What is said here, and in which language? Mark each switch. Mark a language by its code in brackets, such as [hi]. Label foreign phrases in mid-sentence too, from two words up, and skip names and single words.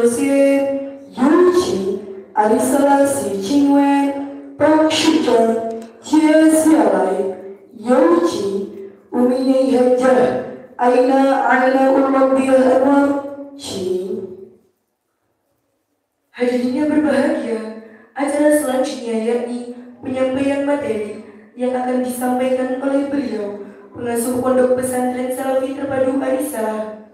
[zh] 先有请阿里萨拉西亲委董事长，接下来有请我们的学长Aina Ul-Mardiyah Anwar，请。 [id] Hadirin yang berbahagia, acara selanjutnya yakni penyampaian materi yang akan disampaikan oleh beliau, pengasuh Pondok Pesantren Salafi Terpadu Arisalah.